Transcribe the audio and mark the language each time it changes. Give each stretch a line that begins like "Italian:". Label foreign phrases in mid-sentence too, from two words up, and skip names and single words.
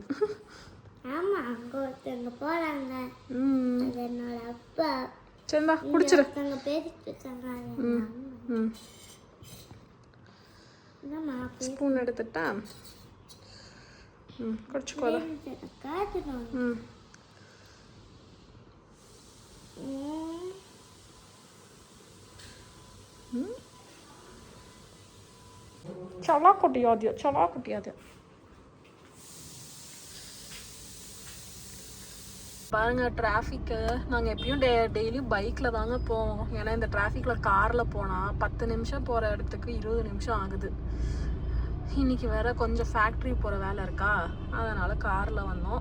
Tamil: ஆமா, அங்க ஒருத்தவங்க போறாங்க. ம். அது என்னோட அப்பா. சரிந்தா இங்க குடிச்சிரு. ஒருத்தவங்க பேசிட்டு இருக்காங்க. அது எங்க அம்மா. ம். என்னம்மா ஸ்பூன் எடுத்துட்டா? ம், குடிச்சுக்கோதா. காட்டுறோம். ம். चला कुटिया दियो, चला कुटिया दियो. பாருங்க டிராஃபிக்கு. நாங்கள் எப்படியும் டெய்லியும் பைக்கில் தாங்க போவோம். ஏன்னா இந்த டிராஃபிக்கில் காரில் போனால் 10 நிமிஷம் போகிற இடத்துக்கு 20 நிமிஷம் ஆகுது. இன்றைக்கி வேறு கொஞ்சம் ஃபேக்ட்ரி போகிற வேலை இருக்கா, அதனால் காரில் வந்தோம்.